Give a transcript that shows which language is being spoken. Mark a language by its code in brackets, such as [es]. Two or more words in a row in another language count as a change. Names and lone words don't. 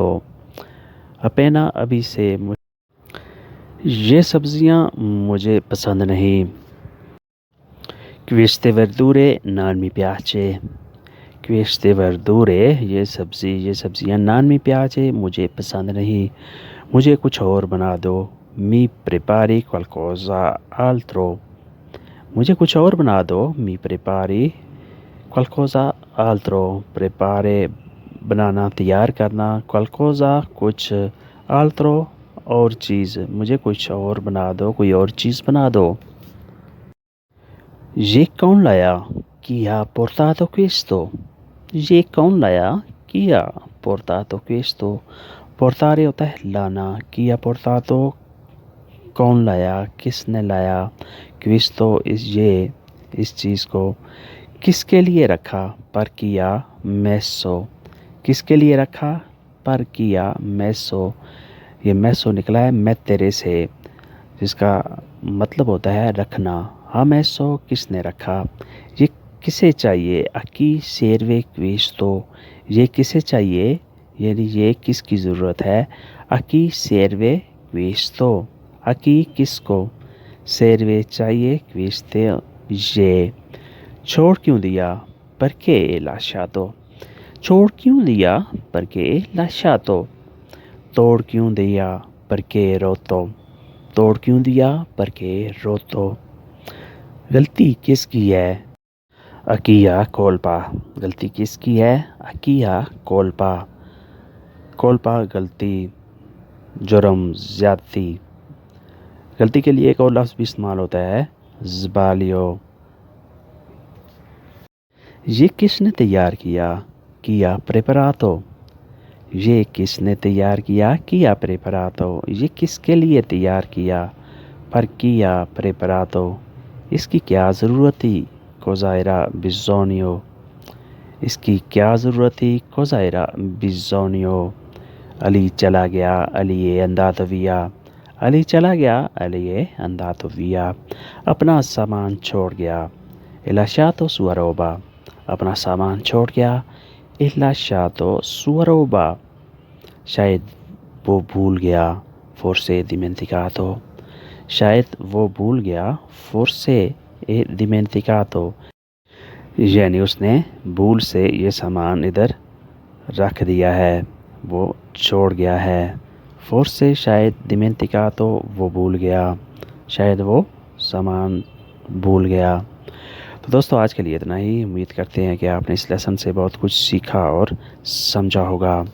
[ur] اپینا ابھی سے یہ سبزیاں مجھے پسند نہیں۔ [it] queste verdure non mi piace. queste verdure [ur] یہ سبزیاں [it] non mi piace [ur] مجھے پسند نہیں۔ مجھے کچھ اور بنا دو۔ [it] mi prepari qualcosa altro. [ur] مجھے کچھ اور بنا دو۔ [it] mi prepari qualcosa altro. [ur] پریپارے بنانا، تیار کرنا، qualcosa کچھ، altro اور چیز۔ مجھے کچھ اور بنا دو، کوئی اور چیز بنا دو۔ یہ کون لایا؟ [it] Chi ha portato questo؟ [ur] یہ کون لایا؟ [it] Chi ha portato questo؟ [ur] portare ہوتا ہے لانا۔ [it] Chi ha portato [ur] کون لایا، کس نے لایا۔ questo اس چیز کو۔ کس کے لیے رکھا؟ [it] per chi ha messo۔ [ur] کس کے لیے رکھا؟ [it] per chi ha messo۔ [ur] یہ messo نکلا ہے mettere سے، جس کا مطلب ہوتا ہے رکھنا۔ ہاں messo کس نے رکھا۔ یہ کسے چاہیے؟ [it] a chi serve questo۔ [ur] یہ کسے چاہیے، یعنی یہ کس کی ضرورت ہے۔ [it] a chi serve questo۔ a chi [ur] کس کو، [it] serve چاہیے، questo یہ۔ [ur] چھوڑ کیوں دیا؟ [it] perché lasciato۔ [ur] چھوڑ کیوں دیا؟ [it] perché lasciato۔ [ur] توڑ کیوں دیا؟ [it] perché rotto۔ [ur] توڑ کیوں دیا؟ [it] perché rotto۔ [ur] غلطی کس کی ہے؟ [it] a chi ha colpa۔ [ur] غلطی کس کی ہے؟ [it] a chi ha colpa۔ colpa غلطی، جرم، زیادتی۔ [ur] غلطی کے لیے ایک اور لفظ بھی استعمال ہوتا ہے، sbaglio۔ یہ کس نے تیار کیا؟ [it] chi ha preparato۔ [ur] یہ کس نے تیار کیا؟ [it] chi ha preparato۔ [ur] یہ کس کے لیے تیار کیا؟ [it] per chi ha preparato۔ [ur] اس کی کیا ضرورت تھی؟ [it] cosa era bisogno۔ [ur] اس کی کیا ضرورت تھی؟ [it] cosa era bisogno۔ [ur] علی چلا گیا، علی [it] è andato via۔ [ur] علی چلا گیا، علی [it] è andato via۔ [ur] اپنا سامان چھوڑ گیا، [it] è lasciato sua roba۔ [ur] اپنا سامان چھوڑ گیا، [it] è lasciato sua roba۔ [ur] شاید وہ بھول گیا، [it] forse dimenticato۔ [ur] شاید وہ بھول گیا، [it] forse è dimenticato۔ [ur] یعنی اس نے بھول سے یہ سامان ادھر رکھ دیا ہے، وہ چھوڑ گیا ہے۔ forse شاید، dimenticato وہ بھول گیا، شاید وہ سامان بھول گیا۔ تو دوستو، آج کے لیے اتنا ہی۔ امید کرتے ہیں کہ آپ نے اس لیسن سے بہت کچھ سیکھا اور سمجھا ہوگا۔